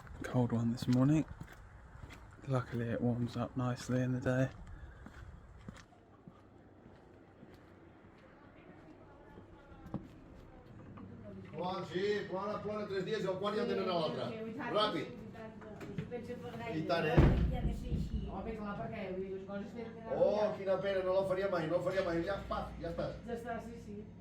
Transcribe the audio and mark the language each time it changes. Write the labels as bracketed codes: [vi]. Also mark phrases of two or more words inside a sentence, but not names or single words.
[en] cold one this morning. Luckily it warms up nicely in the day. [ca] Quan, sí, plora 3 dies i al quart ja tenen a l'altre. Ràpid. I tant, Home, clar, perquè vull dir, les coses tenen que anar... Oh, quina pena, no la faria mai, no la faria mai. Ja, paf, ja estàs. Ja està, sí, sí.